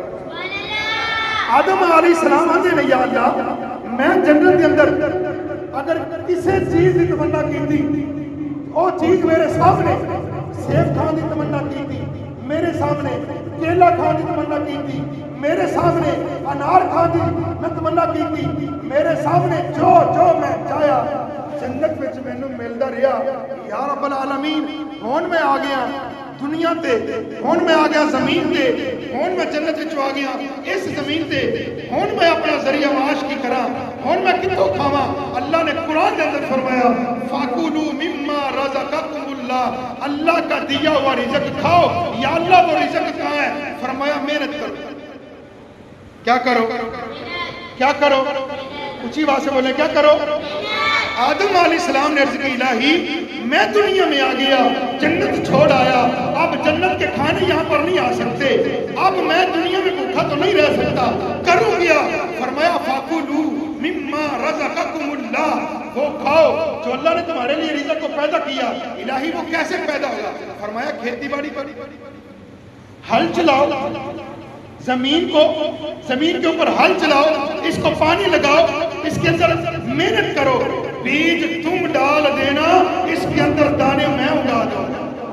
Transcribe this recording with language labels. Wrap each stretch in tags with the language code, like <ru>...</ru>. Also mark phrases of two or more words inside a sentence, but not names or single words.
<ur>آدم علیہ السلام</ur> <pa>آندے نے</pa> <ur>یا اللہ میں جنت کے اندر اگر کسی چیز کی تمنا کی تھی وہ چیز میرے سامنے سیب کھان کی تمنا کی تھی، میرے سامنے کیلا کھان کی تمنا کی تھی، میرے سامنے انار کھان کی میں تمنا کی تھی، میرے سامنے</ur> <pa>جو میں چاہیا جنت میں مینوں ملدا رہیا.</pa> <ar>یا رب العالمین</ar> <pa>ہون میں آ گیا دنیا تے، ہون میں آ گیا زمین تے، ہون میں جنت وچ آ گیا اس زمین تے، ہون میں اپنا ذریعہ معاش کی کراں، ہون میں کتوں کھاواں.</pa> <ur>اللہ نے قرآن کے اندر فرمایا</ur> <ar>فَكُلُوا مِمَّا رَزَقَكُمُ اللَّهُ،</ar> <ur>اللہ کا دیا ہوا رزق کھاؤ. یا اللہ وہ رزق کہاں ہے؟ فرمایا محنت کرو. کیا کرو؟ کیا کرو؟ اونچی آواز سے بولیں کیا کرو؟ آدم علیہ السلام نے عرض کی الہی میں دنیا میں آ گیا، جنت چھوڑ آیا، اب جنت کے کھانے یہاں پر نہیں آ سکتے، اب میں دنیا میں بھوکا تو نہیں رہ سکتا، کروں گیا. فرمایا</ur> <ar>فَكُلُوا مِمَّا رَزَقَكُمُ اللَّهُ،</ar> <ur>وہ کھاؤ جو اللہ نے تمہارے لیے رزق کو پیدا کیا. الہی وہ کیسے پیدا ہوگا؟ فرمایا کھیتی باڑی پر ہل چلاؤ، زمین کے اوپر ہل چلاؤ، اس کو پانی لگاؤ، اس کے اندر محنت کرو، بیج تم ڈال دینا، اس کے اندر دانے میں اگا دوں گا.</ur>